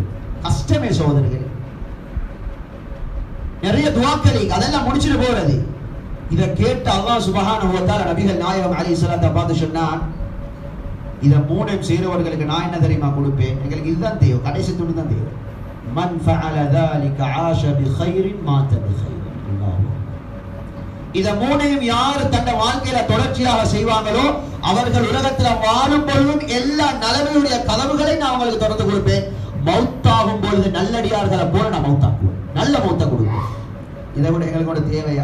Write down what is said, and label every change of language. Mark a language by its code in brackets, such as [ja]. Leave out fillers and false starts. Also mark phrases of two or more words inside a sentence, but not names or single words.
[ta] கஷ்டமே சகோதரர்களே. நிறைய துஆக்கள் அதெல்லாம் முடிச்சிட்டு போறது. இத கேட்ட [ar] الله سبحانه وتعالى [ta] நபிகள் நாயகம் அலைஹிஸ்ஸலாத்தை பார்த்து சொன்னான், இத 3 செய்றவர்களுக்கு நான் என்ன தெரியுமா கொடுப்பேன்? எங்களுக்கு இதுதான் தேவை, கடைசி துணி தான் தேவை. [ar] من فعل ذلك عاش بخير مات بخير. [ta] இத 3ஐயும் யார் தன்னுடைய வாழ்க்கையில தொடர்ச்சியாக செய்வாங்களோ அவர்கள் உலகத்துல வாழும் பொழுதும் எல்லா நலவுடைய கதவுகளை நான் அவங்களுக்கு திறந்து கொடுப்பேன். மௌத்தாகும் பொழுது நல்லடியார்களை போல நான் மௌத்தாக்குவேன், நல்ல மௌத்த கொடுப்பேன். இதை விட எங்களுக்கு தேவையா?